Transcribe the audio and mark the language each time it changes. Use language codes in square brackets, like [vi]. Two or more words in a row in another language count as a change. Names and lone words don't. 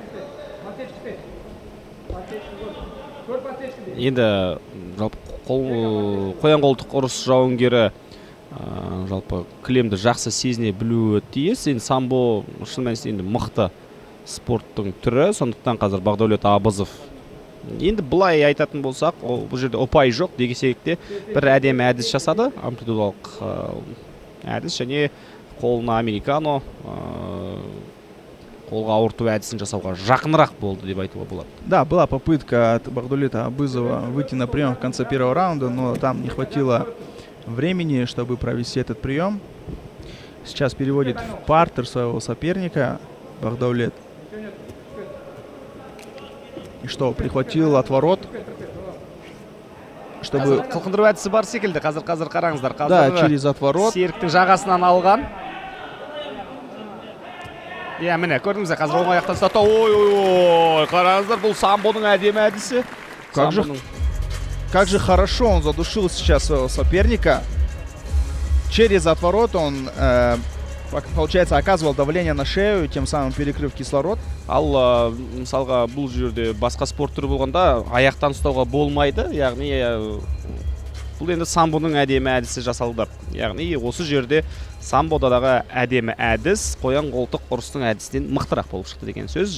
[kk] Енді жалпы қоян қолтық ұрыс жауынгері жалпы кілемді жақсы сезіне білуі тиіс. Енді самбо шын мәнісінде мықты спорттың түрі. Сондықтан қазір Бақдаулет Абызов. Енді былай айтатын болсақ, бұл жерде ұпай жоқ дегесек те бір әдемі әдіс жасады. Амплитудалық әдіс және қолына американо, қолға ауырту әдісін жасауға жақынырақ болды деп айтуға болады. [ru] Да, была попытка от Бақдаулета Абызова выйти на прием в конце первого раунда, но там не хватило времени, чтобы провести этот прием. Сейчас переводит в партер своего соперника Бақдаулет. И что, прихватил отворот, чтобы... [kk] Қылқындыру әдісі бар секілді. Қазір қараңыздар. [ru] Да, через отворот. [kk] Серіктің жағасынан алған. Иә, міне, көрдіңіздер, қазір оң аяқтан ұстатты. Ой, қараңыздар, бұл самбоның әдемі әдісі. [ru] Как же хорошо он задушил сейчас своего соперника. Через отворот он, получается, оказывал давление на шею, тем самым перекрыв кислород. [kk] Ал мысалға бұл жерде басқа спорт түрі болғанда аяқтан ұстауға болмайды. Яғни бұл енді самбоның әдемі әдісі жасалды. Яғни осы жерде самбодадағы әдемі әдіс қоян қолтық ұрыстың әдісінен мықтырақ болып шықты деген сөз.